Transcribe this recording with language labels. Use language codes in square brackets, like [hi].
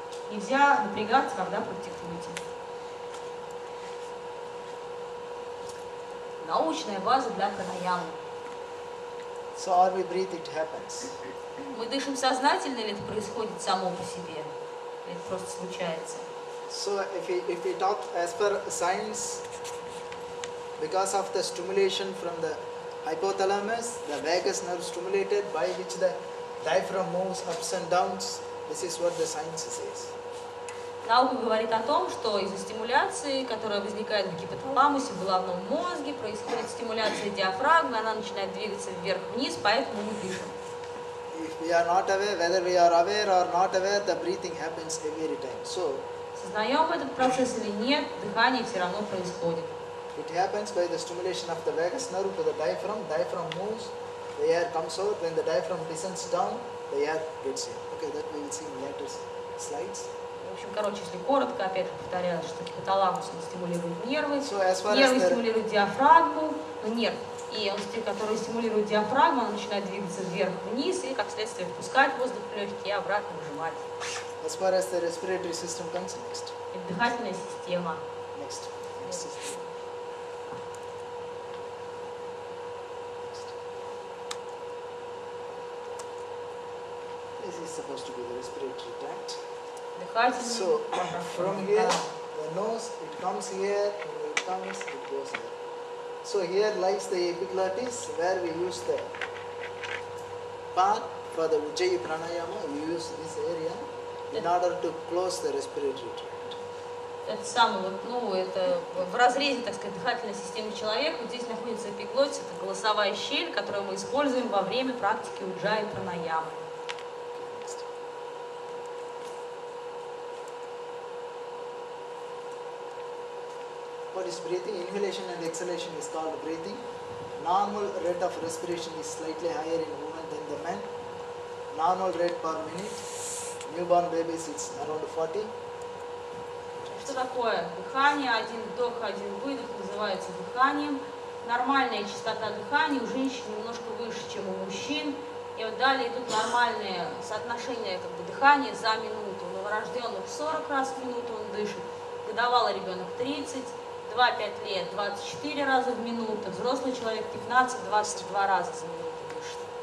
[ru] Нельзя напрягаться, когда практикуете. Научная база для пранаямы. [en] So or we breathe, it happens. [ru] Мы дышим сознательно или это происходит само по себе? Или это просто случается? [en] So if we talk as per science, because of the stimulation from the hypothalamus, the vagus nerve stimulated by which the diaphragm moves ups and downs, this is what the science says. [ru] Наука говорит о том, что из-за стимуляции, которая возникает в гипоталамусе, в головном мозге, происходит стимуляция диафрагмы, она начинает двигаться вверх-вниз, поэтому мы дышим. [en] If we are not aware, whether we are aware or not aware, the breathing happens every time. So [ru] Сознаем этот процесс или нет, дыхание все равно происходит. [en] it happens by the stimulation of the vagus nerve to the diaphragm. Diaphragm moves, the air comes out. When the diaphragm descends down, the air gets in. Okay, that we will see in later slides. [ru] В общем, короче, если коротко, опять же повторяю, что гипоталамус стимулирует нервы, [en] So [ru] нервы стимулируют диафрагму, нерв, и он, который стимулирует диафрагму, он начинает двигаться вверх-вниз и, как следствие, впускать воздух в легкие и обратно выжимать. [en] As far as the respiratory system comes, next. [ru] Это дыхательная система. [en] Next. System. This is supposed to be the respiratory tract. So from here, the nose, it comes here, when it comes, it goes here. So here lies the epiglottis, where we use the part for the Ujjayi Pranayama, we use this area in order to close the respiratory tract. [ru] Это самое, вот, ну, это в разрезе, так сказать, дыхательной системы человека. Вот здесь находится эпиглотис, это голосовая щель, которую мы используем во время практики уджаи пранаямы. [en] What is breathing? Inhalation and exhalation is called breathing. Normal rate of respiration is slightly higher in women than the men. Normal rate per minute. Newborn babies it's around 40. [ru] Что такое дыхание? Один вдох, один выдох называется дыханием. Нормальная частота дыхания у женщин немножко выше, чем у мужчин. И вот далее идут нормальные соотношения как бы, дыхания за минуту. У новорожденных 40 раз в минуту он дышит, годовалый ребенок 30, 2-5 лет 24 раза в минуту, взрослый человек 15-22 раза за минуту дышит.